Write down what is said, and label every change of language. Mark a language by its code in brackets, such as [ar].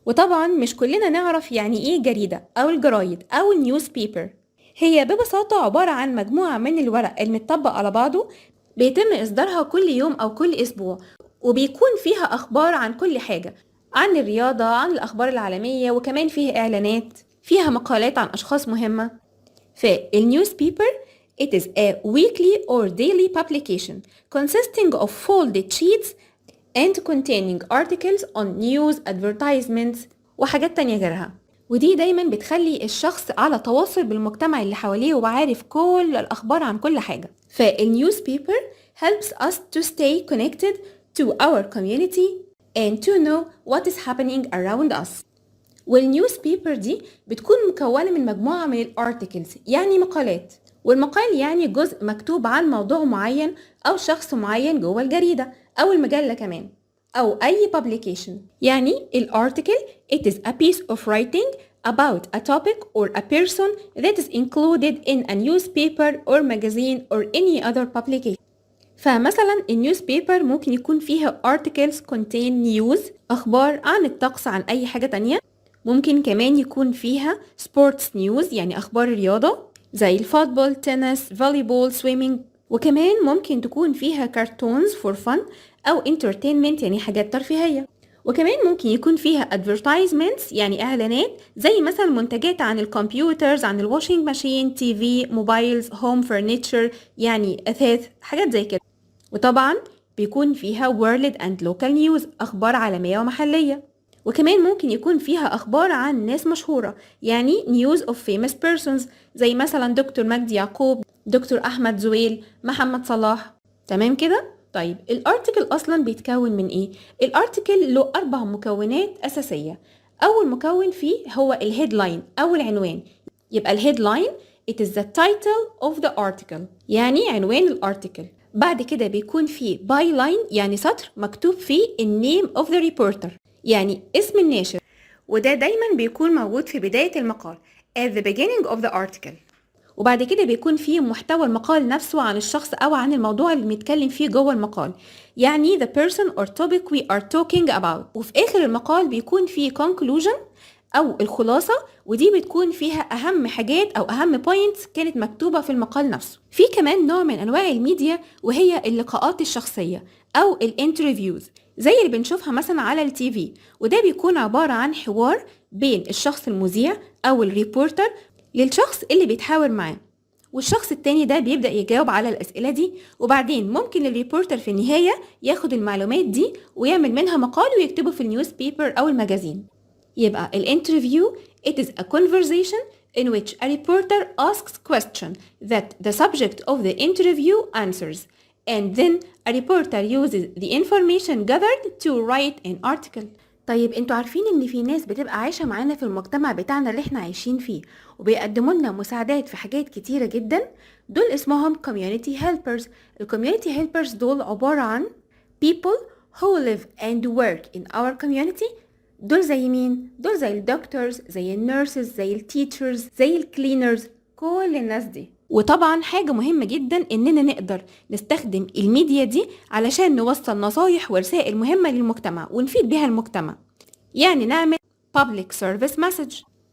[ar] وطبعا مش كلنا نعرف يعني ايه جريدة او الجرايد او النيوز بيبر. هي ببساطة عبارة عن مجموعة من الورق المتطبق على بعضه، بيتم إصدارها كل يوم أو كل أسبوع، وبيكون فيها أخبار عن كل حاجة، عن الرياضة، عن الأخبار العالمية، وكمان فيها إعلانات، فيها مقالات عن أشخاص مهمة. [en] فالنيوز paper it is a weekly or daily publication consisting of folded sheets and containing articles on news, advertisements [ar] وحاجات تانية غيرها. ودي دايما بتخلي الشخص على تواصل بالمجتمع اللي حواليه وعارف كل الأخبار عن كل حاجة. [en] فالنيوز paper helps us to stay connected to our community and to know what is happening around us. [ar] والنيوز بيبر دي بتكون مكونة من مجموعة من الارتكلز، يعني مقالات، والمقال يعني جزء مكتوب عن موضوع معين أو شخص معين جوه الجريدة أو المجلة كمان، أو أي publication. يعني [en] الارتكل it is a piece of writing about a topic or a person that is included in a newspaper or magazine or any other publication. [ar] فمثلا النيوز بيبر ممكن يكون فيها [en] articles contain news، [ar] أخبار عن الطقس، عن أي حاجة تانية. ممكن كمان يكون فيها [en] sports news، [ar] يعني أخبار الرياضة زي الفوتبول، تنس، فوليبول، سويمينج. وكمان ممكن تكون فيها [en] cartoons for fun [ar] أو [en] entertainment، [ar] يعني حاجات ترفيهية. وكمان ممكن يكون فيها advertisements، يعني إعلانات زي مثلا منتجات عن الكمبيوترز، عن الواشينج ماشين، تي في، موبايلز، هوم فرنيتشر، يعني أثاث، حاجات زي كده. وطبعا بيكون فيها [en] world and local news، [ar] أخبار عالمية ومحلية. وكمان ممكن يكون فيها أخبار عن ناس مشهورة، يعني [en] news of famous persons [ar] زي مثلا دكتور مجدي يعقوب، دكتور أحمد زويل، محمد صلاح. تمام كده؟ طيب الارتكل أصلا بيتكون من إيه؟ الارتكل له 4 مكونات أساسية. أول مكون فيه هو الهيدلاين أو العنوان. [en] يبقى الهيدلاين it is the title of the article، [ar] يعني عنوان الارتكل. بعد كده بيكون فيه byline، يعني سطر مكتوب فيه النيم [en] of the reporter، [ar] يعني اسم الناشر، وده دايما بيكون موجود في بداية المقال [en] at the beginning of the article. [ar] وبعد كده بيكون فيه محتوى المقال نفسه عن الشخص أو عن الموضوع اللي بنتكلم فيه جوه المقال، يعني [en] the person or topic we are talking about. [ar] وفي آخر المقال بيكون فيه conclusion أو الخلاصة، ودي بتكون فيها أهم حاجات أو أهم points كانت مكتوبة في المقال نفسه. في كمان نوع من أنواع الميديا وهي اللقاءات الشخصية أو الانترفيوز، زي اللي بنشوفها مثلا على التي في، وده بيكون عبارة عن حوار بين الشخص المذيع أو الريبورتر للشخص اللي بيتحاور معاه، والشخص التاني ده بيبدأ يجاوب على الأسئلة دي، وبعدين ممكن الريبورتر في النهاية ياخد المعلومات دي ويعمل منها مقال ويكتبه في النيوز بيبر أو المجازين. [en] يبقى الانترفيو it is a conversation in which a reporter asks question that the subject of the interview answers, and then a reporter uses the information gathered to write an article. [ar] طيب انتوا عارفين ان في ناس بتبقى عايشة معانا في المجتمع بتاعنا اللي احنا عايشين فيه وبيقدموا لنا مساعدات في حاجات كتيرة جدا؟ دول اسمهم community helpers. [en] الcommunity helpers [ar] دول عبارة عن [en] people who live and work in our community. [ar] دول زي مين؟ دول زي الدكتورز، زي النيرسز، زي التيتشرز، زي الكلينرز، كل الناس دي. وطبعا حاجة مهمة جدا اننا نقدر نستخدم الميديا دي علشان نوصل نصايح ورسائل مهمة للمجتمع ونفيد بها المجتمع، يعني نعمل [en] public service message.